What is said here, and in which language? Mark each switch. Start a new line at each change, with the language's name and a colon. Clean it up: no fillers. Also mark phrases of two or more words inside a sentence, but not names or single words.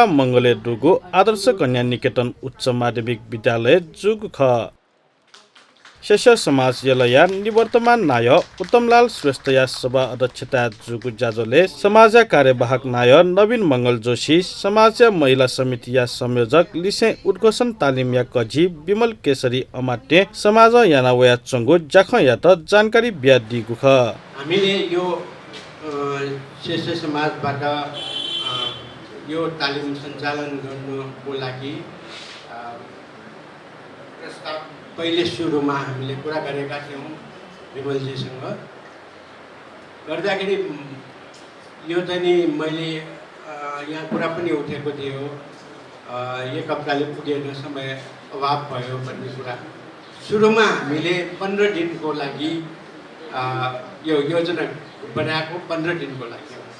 Newari: मंगले दुगो आदर्श कन्या निकेतन उच्च माध्यमिक विद्यालय जुग ख शेष समाज यलया निवर्तमान नाय उत्तमलाल श्रेष्ठ या सभा अध्यक्षता जुगु जाजोले समाज कार्यवाहक नाय नवीन मंगल जोशी समाज महिला समिति या संयोजक लिसे उद्घोषण तालिम या कजी विमल केसरी अमात्य समाज यानावया चंगु जाख या त जानकारी बिया दिगु ख
Nepali: हामीले यो शेष समाजबाट यो तालिम सञ्चालन गर्नुको लागि प्रस्ताव पहिले सुरुमा हामीले कुरा गरेका थियौँ विमलजीसँग गर्दाखेरि यो चाहिँ नि मैले यहाँ कुरा पनि उठेको थियो एक हप्ताले पुगेन समय अभाव भयो भन्ने कुरा सुरुमा हामीले 15 दिनको लागि यो योजना बनाएको 15 दिनको लागि